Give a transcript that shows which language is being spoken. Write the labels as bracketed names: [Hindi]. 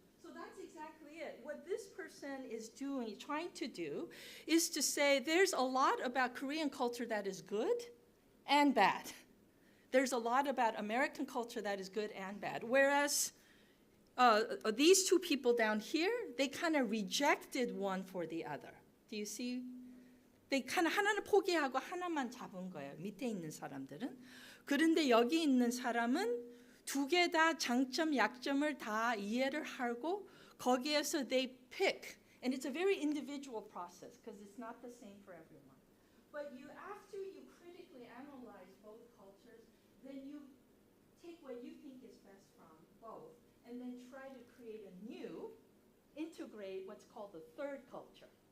[English] So that's exactly it. What this person is trying to do, is to say there's a lot about Korean culture that is good and bad. There's a lot about American culture that is good and bad. Whereas these two people down here, they kind of rejected one for the other. Do you see? They kind of [Korean] 하나는 포기하고 하나만 잡은 거예요. 밑에 있는 사람들은. 그런데 여기 있는 사람은 두 개 다 장점, 약점을 다 이해를 하고 거기에서 [English] they pick. And it's a very individual process because it's not the same for everyone. But after you critically analyze both cultures, then you take what you think is best from both and then try to create a new, integrate what's called the third culture.